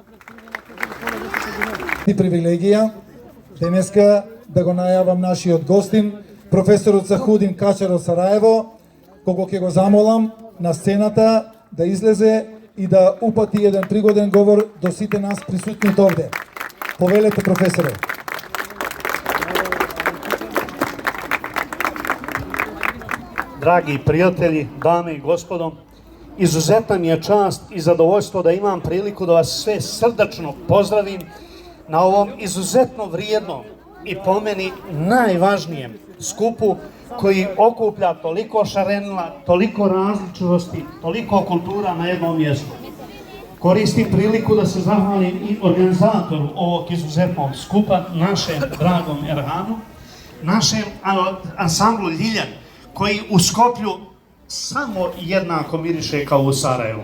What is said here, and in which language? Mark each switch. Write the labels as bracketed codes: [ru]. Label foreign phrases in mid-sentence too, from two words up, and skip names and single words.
[mk] И привилегија денеска да го најавам нашиот гостин, професорот Захудин Качар од Сараево, кого ќе го замолам на сцената да излезе и да упати еден пригоден говор до сите нас присутни овде. Повелете, професоре. [bs] Драги пријатели, даме и господо, изузетна ми е čast и задоволство да имам прилику да вас sve srdačno pozdravim na ovom izuzetno vrijednom i po meni najvažnijem skupu koji okuplja toliko šarenila, toliko različitosti, toliko kultura na jednom mjestu. Koristim priliku da se zahvalim i organizatoru ovog izuzetnog skupa, našem dragom Erhanu, našem ansamblu Ljiljan, koji u Skoplju samo jednako miriše kao u Sarajevu.